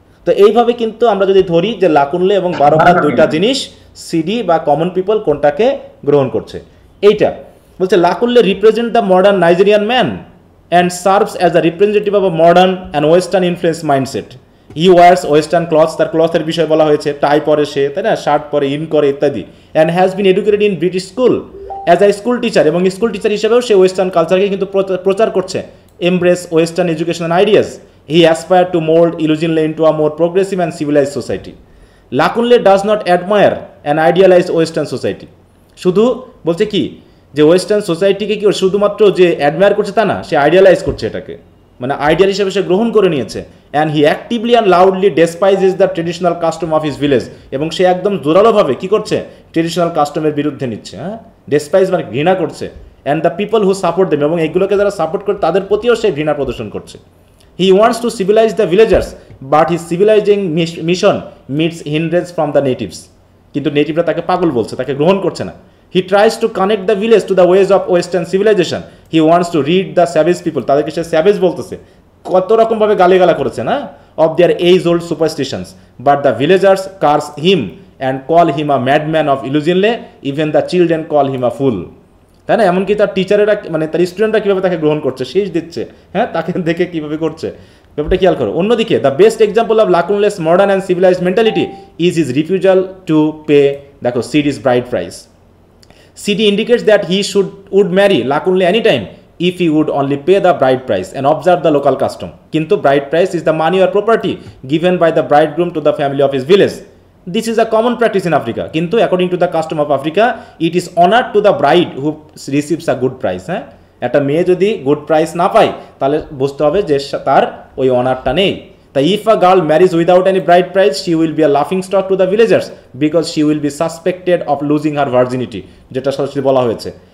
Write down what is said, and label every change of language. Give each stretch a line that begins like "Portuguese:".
Bangla: তো এইভাবে কিন্তু আমরা যদি ধরি যে লাকুনলে এবং বারোকা দুইটা জিনিস, সিডি বা কমন পিপল কোনটাকে গ্রহণ করছে, এইটা বলছে লাকুনলে
English: Represent the modern Nigerian man and serves as a representative of a modern and western influence mindset. He wears western clothes,
Bangla: তার ক্লথের বিষয় বলা হয়েছে, টাই পরে সে, তাই না, শার্ট পরে, ইন করে ইত্যাদি,
English: and has been educated in British school as a school teacher,
Bangla: এবং স্কুল টিচার হিসেবেও সে ওয়েস্টার্ন কালচারকে কিন্তু প্রচার করছে,
English: embrace western educational ideas. He aspired to mold Illusionle into a more progressive and civilized society. Lakunle does not admire and idealize western society,
Bangla: শুধু বলছে কি যে western সোসাইটিকে কি শুধুমাত্র যে অ্যাডমায়ার করছে তা না, সে আইডিয়ালাইজ করছে, এটাকে মানে আইডিয়াল হিসেবে সে গ্রহণ করে নিয়েছে।
English: and he actively and loudly despises the traditional custom of his village,
Bangla: এবং সে একদম জোরালোভাবে কি করছে, ট্রেডিশনাল কাস্টমের বিরুদ্ধে নিচ্ছে, হ্যাঁ, ডেসপাইজ মানে ঘৃণা করছে।
English: and the people who support them,
Bangla: এবং এগুলোকে যারা সাপোর্ট করে তাদের প্রতিও সে ঘৃণা প্রদর্শন করছে।
English: he wants to civilise the villagers, but his civilising mission meets hindrance from the natives,
Bangla: কিন্তু নেটিভরা তাকে পাগল বলছে, তাকে গ্রহণ করছে না।
English: He tries to connect the village to the ways of Western civilization. He wants to read the savage people,
Bangla: তাদেরকে সে savage বলতেছে, কত রকমভাবে গালিগালা করেছে না,
English: of their age-old superstitions. But the villagers curse him and call him a madman of Illusionle. Even the children call him a fool.
Bangla: তাই না? এমনকি তার টিচারেরা মানে তার স্টুডেন্টরা কীভাবে তাকে গ্রহণ করছে, শেষ দিচ্ছে, হ্যাঁ, তাকে দেখে কীভাবে করছে, ব্যাপারটা খেয়াল করো। অন্যদিকে
English: the best example of Lakunle's modern and civilised mentality is his refusal to pay,
Bangla: দেখো,
English: Sidi's bride price. CD indicates that he would marry Lakunle anytime if he would only pay the bride price and observe the local custom.
Bangla: Kintu
English: bride price is the money or property given by the bridegroom to the family of his village. This is a common practice in Africa.
Bangla: Kintu
English: according to the custom of Africa, it is honored to the bride who receives a good price.
Bangla: একটা মেয়ে যদি good price না পায় তাহলে বুঝতে হবে যে তার ওই অনারটা নেই। তাই
English: if a girl marries without any bride price, she will be a laughing stock to the villagers because she will be suspected of losing her virginity,
Bangla: যেটা সরাসরি বলা হয়েছে।